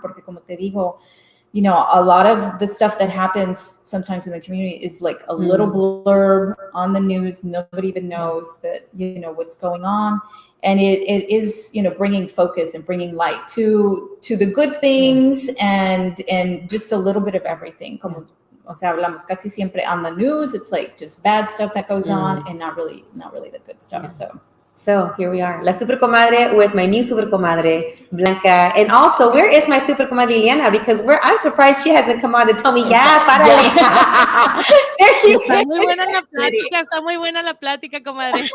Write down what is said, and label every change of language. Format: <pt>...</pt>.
<es>Porque como te digo,</es> <en>a lot of the stuff that happens sometimes in the community is like a little blurb on the news. Nobody even knows that, what's going on. And it is, bringing focus and bringing light to the good things and just a little bit of everything.</en> <es>Como, hablamos casi siempre</es> <en>on the news. It's like just bad stuff that goes on and not really the good stuff. So here we are, La Super Comadre with my new Super Comadre, Blanca. And also, where is my Super Comadre Liliana? Because I'm surprised she hasn't come on to tell me,</en> <es>párale.</es> <en>There she is.</en> <es>Está muy buena la plática, comadre.</es>